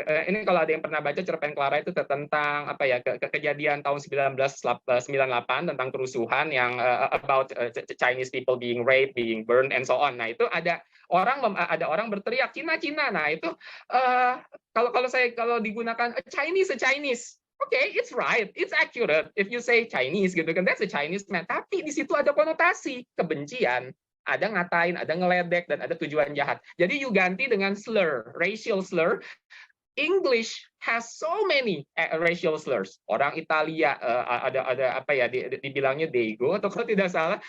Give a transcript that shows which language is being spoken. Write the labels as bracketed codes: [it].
[id] Ini kalau ada yang pernah baca cerpen Clara itu tentang apa ya, kejadian tahun 1998 tentang kerusuhan yang [en] about Chinese people being raped, being burned and so on. [id] Nah, itu ada orang berteriak Cina Cina. Nah, itu kalau digunakan Chinese. [en] Okay, it's right, it's accurate. If you say Chinese [id] gitu kan, [en] that's a Chinese man. [id] Tapi di situ ada konotasi kebencian, ada ngatain, ada ngeledek, dan ada tujuan jahat. Jadi you ganti dengan slur, racial slur. [en] English has so many racial slurs. [id] Orang Italia ada apa ya, dibilangnya Dago atau kalau tidak salah.